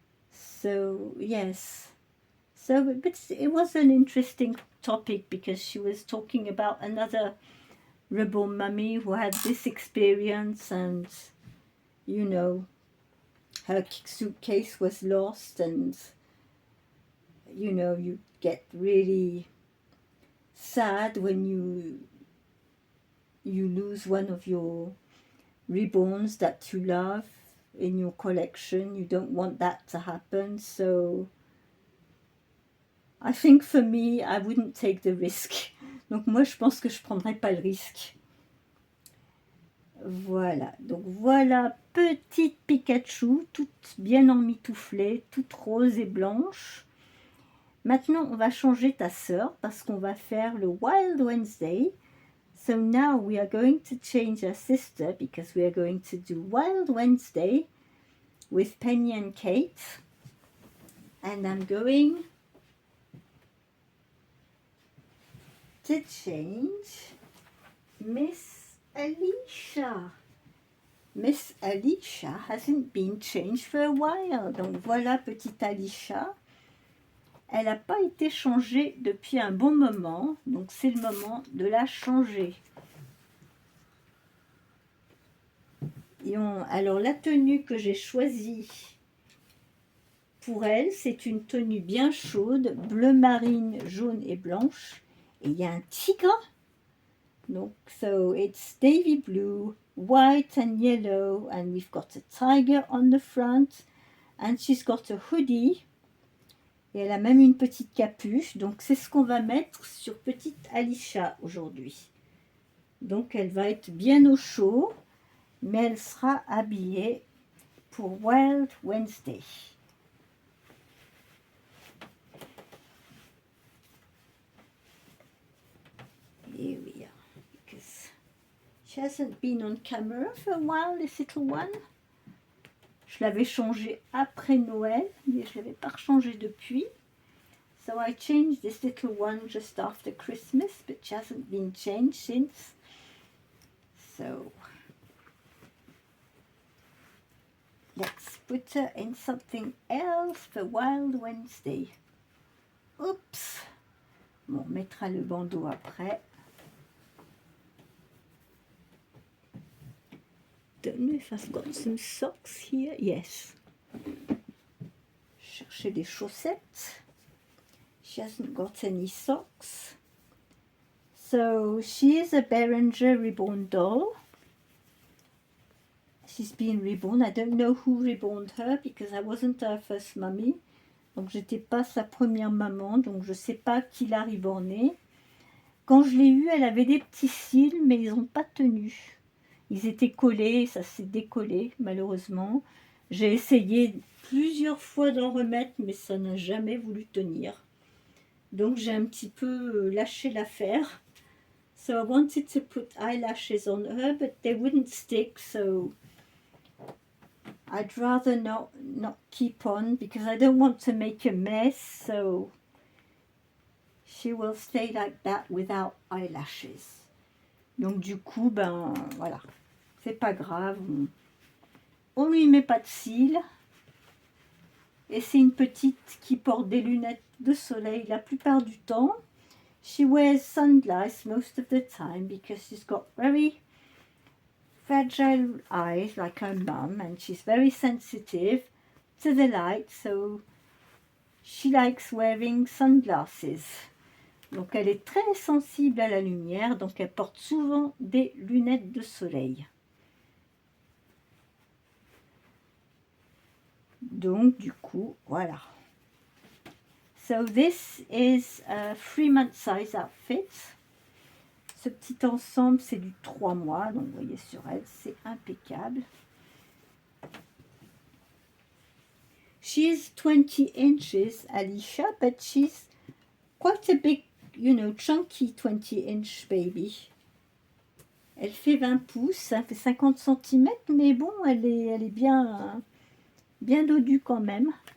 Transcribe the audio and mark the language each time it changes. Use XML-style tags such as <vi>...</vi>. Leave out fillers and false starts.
<en>So yes, but it was an interesting topic because she was talking about another reborn mummy who had this experience, and you know, her suitcase was lost, and you know, you get really sad when you lose one of your reborns that you love in your collection. You don't want that to happen, so I think for me, I wouldn't take the risk.</en> <fr>Donc moi, je pense que je prendrais pas le risque. Voilà, donc voilà, petite Pikachu, toute bien emmitouflée, toute rose et blanche. Maintenant, on va changer ta sœur parce qu'on va faire le Wild Wednesday.</fr> <en>So now we are going to change our sister because we are going to do Wild Wednesday with Penny and Kate. And I'm going to change Miss Alicia. Miss Alicia hasn't been changed for a while.</en> <fr>Donc voilà, petite Alicia. Elle n'a pas été changée depuis un bon moment. Donc c'est le moment de la changer. Alors la tenue que j'ai choisie pour elle, c'est une tenue bien chaude, bleu marine, jaune et blanche. Et il y a un tigre.</fr> <en>Donc, so it's navy blue, white and yellow, and we've got a tiger on the front, and she's got a hoodie.</en> <fr>Et elle a même une petite capuche. Donc c'est ce qu'on va mettre sur petite Alicia aujourd'hui. Donc elle va être bien au chaud, mais elle sera habillée pour Wild Wednesday.</fr> <en>Here we are, because she hasn't been on camera for a while, this little one.</en> <fr>Je l'avais changée après Noël, mais je ne l'avais pas rechangée depuis.</fr> <en>So I changed this little one just after Christmas, but she hasn't been changed since. So let's put her in something else for Wild Wednesday. Oups!</en> <fr>Bon, on mettra le bandeau après.</fr> <en>Don't know if I've got some socks here. Yes.</en> <fr>Chercher des chaussettes.</fr> <en>She hasn't got any socks. So she is a Beringer reborn doll. She's been reborn. I don't know who reborned her because I wasn't her first mummy.</en> <fr>Donc j'étais pas sa première maman, donc je sais pas qui l'a rebornée. Quand je l'ai eue, elle avait des petits cils, mais ils n'ont pas tenu. Ils étaient collés, ça s'est décollé malheureusement. J'ai essayé plusieurs fois d'en remettre, mais ça n'a jamais voulu tenir. Donc j'ai un petit peu lâché l'affaire.</fr> <en>So I wanted to put eyelashes on her, but they wouldn't stick, so I'd rather not keep on because I don't want to make a mess, so she will stay like that without eyelashes.</en> <fr>Donc du coup, ben voilà, c'est pas grave, on lui met pas de cils. Et c'est une petite qui porte des lunettes de soleil la plupart du temps.</fr> <en>She wears sunglasses most of the time because she's got very fragile eyes like her mum, and she's very sensitive to the light, so she likes wearing sunglasses.</en> <fr>Donc elle est très sensible à la lumière, donc elle porte souvent des lunettes de soleil. Donc du coup, voilà.</fr> <en>So this is a 3-month size outfit.</en> <fr>Ce petit ensemble, c'est du 3 mois, donc vous voyez sur elle, c'est impeccable.</fr> <en>She's 20 inches, Alicia, but she's quite a big, chunky 20-inch baby.</en> <fr>Elle fait 20 pouces, ça fait 50 cm, mais bon, elle est bien dodue quand même.</fr>